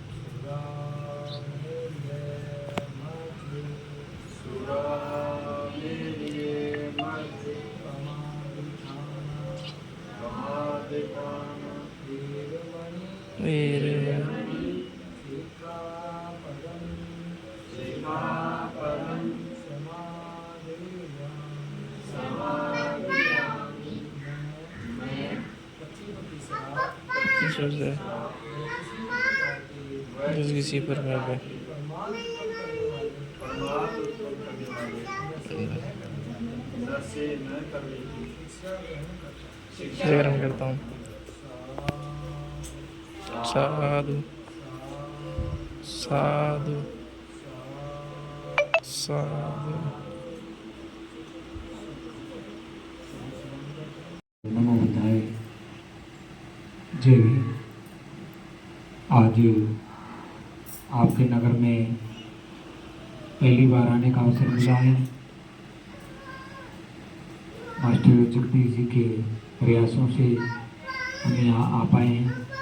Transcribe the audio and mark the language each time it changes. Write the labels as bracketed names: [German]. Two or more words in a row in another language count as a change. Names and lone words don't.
[Hindi] वीर ईश्वर से किसी प्रकार के शिक्षा ग्रहण करता हूँ। साधु साधु साधु। [Pali] नमो बुद्धाय। [Hindi] जय भीम। आज आपके नगर में पहली बार आने का अवसर मिला है। मास्टर जगदीश जी के प्रयासों से हम यहाँ आ पाए हैं।